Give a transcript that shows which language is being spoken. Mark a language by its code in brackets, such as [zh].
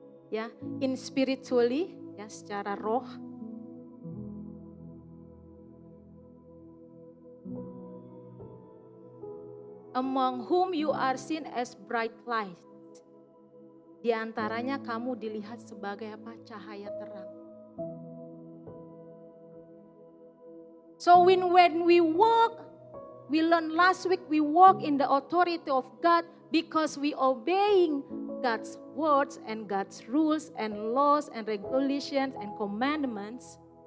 [id] Ya, [en] in spiritually, [id] ya, secara roh. [en] Among whom you are seen as bright light. [id] Di antaranya kamu dilihat sebagai apa? Cahaya terang. [en] So when we walk, we learned last week, we walk in the authority of God because we obeying God's words and God's rules and laws and regulations and commandments.